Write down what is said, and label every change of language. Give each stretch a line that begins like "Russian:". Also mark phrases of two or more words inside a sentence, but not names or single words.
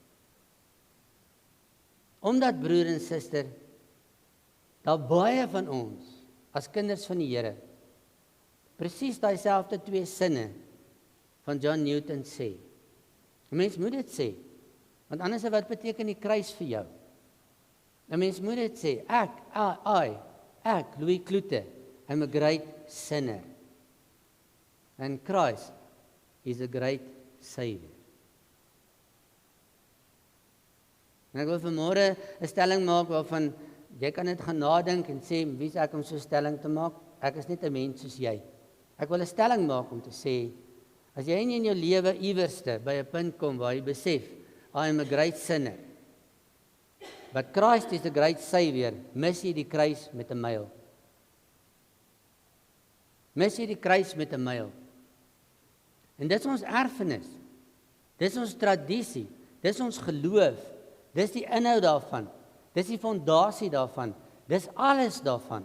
Afrikaans: Omdat, broer en suster, daar baie van ons, as kinders van die Here, presies daai selfde 2 sinne van John Newton sê. 'n Mens moet dit sê, want anders wat beteken die kruis vir jou? 'n Mens moet dit sê, ek, Louis Kloete,
English: am a great sinner. And Christ is a great Savior.
Afrikaans: En ek wil vanmôre 'n stelling maak waarvan jy kan net gaan nadink en sê, wie is ek om so 'n stelling te maak? Ek is net 'n mens soos jy. Ek wil 'n stelling maak om te sê, as jy in jou lewe iewerste by 'n punt kom waar jy besef,
English: I am a great sinner, but Christ is a great Savior,
Afrikaans: mis jy die kruis met 'n myl. Mis jy die kruis met 'n myl. En dit is ons erfenis, dit is ons tradisie, dit is ons geloof, dit is die inhoud daarvan, dit is die fondasie daarvan, dit is alles daarvan.